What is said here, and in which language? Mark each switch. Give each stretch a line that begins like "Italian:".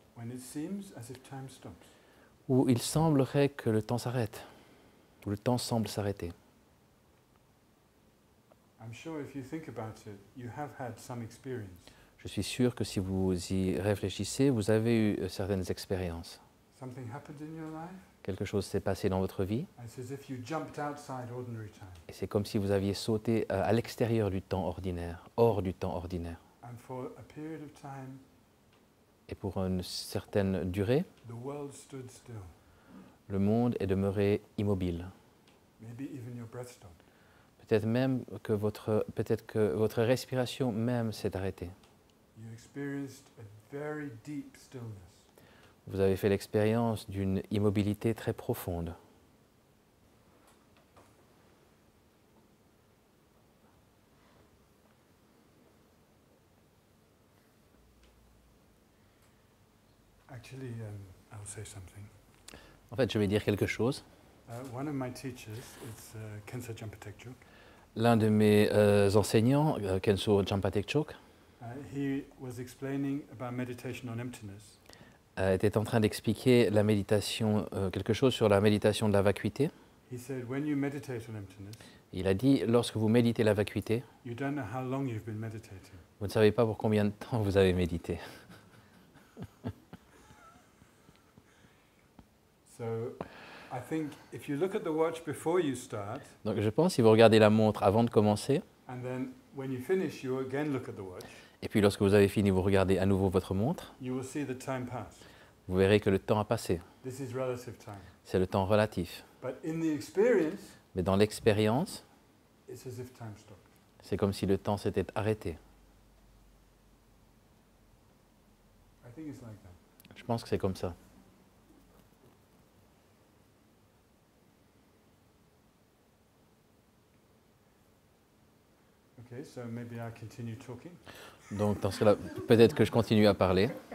English: when it seems as if time stops.
French: où il semblerait que le temps s'arrête, où le temps semble s'arrêter.
English: I'm sure if you think about it, you have had some experience.
French: Je suis sûr que si vous y réfléchissez, vous avez eu certaines expériences.
English: Something happened in your life,
French: Quelque chose s'est passé dans votre vie,
English: and it's as if you jumped outside ordinary time.
French: et c'est comme si vous aviez sauté à l'extérieur du temps ordinaire, hors du temps ordinaire.
English: And for a period of time,
French: Et pour une certaine durée,
English: the world stood still.
French: le monde est demeuré immobile.
English: Maybe even your breath stopped.
French: Peut-être même que votre respiration même s'est arrêtée.
English: You experienced a very deep stillness.
French: Vous avez fait l'expérience d'une immobilité très profonde.
English: Actually, I'll say something.
French: En fait, je vais dire quelque chose.
English: One of my teachers, it's Khensa Jampa Tekchuk.
French: L'un de mes enseignants, Khenso Jampa Tekchok,
English: He was explaining about meditation on emptiness.
French: était en train d'expliquer la méditation, quelque chose sur la méditation de la vacuité.
English: He said, when you meditate on emptiness,
French: Il a dit, lorsque vous méditez la vacuité,
English: you don't know how long you've been meditating.
French: vous ne savez pas pour combien de temps vous avez médité.
English: So I think if you look at the watch before you start,
French: Donc je pense, si vous regardez la montre avant de commencer,
English: and then when you finish, you again look at the watch,
French: et puis lorsque vous avez fini, vous regardez à nouveau votre montre,
English: you will see the time pass.
French: vous verrez que le temps a passé.
English: This is relative time.
French: C'est le temps relatif.
English: But in the experience,
French: Mais dans l'expérience,
English: it's as if time stopped.
French: c'est comme si le temps s'était arrêté.
English: I think it's like that.
French: Je pense que c'est comme ça.
English: Okay, so maybe I'll continue talking.
French: Donc dans ce cas-là, peut-être que je continue à parler.